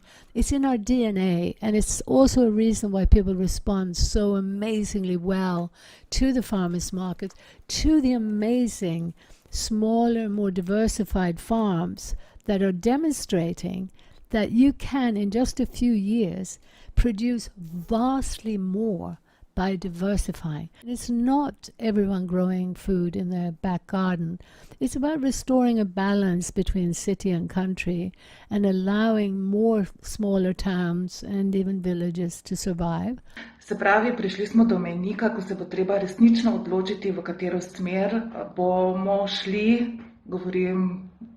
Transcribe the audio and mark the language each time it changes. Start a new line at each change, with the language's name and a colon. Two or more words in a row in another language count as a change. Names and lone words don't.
English: It's in our DNA, and it's also a reason why people respond so amazingly well to the farmers' markets, to the amazing, smaller, more diversified farms that are demonstrating that you can, in just a few years, produce vastly more by diversifying. It's not everyone growing food in their back garden. It's about restoring a balance between city and country and allowing more smaller towns and even villages to survive.
Slovenian: Se pravi, prišli smo do mejnika, ko se bo treba resnično odločiti, v katero smer bomo šli, govorim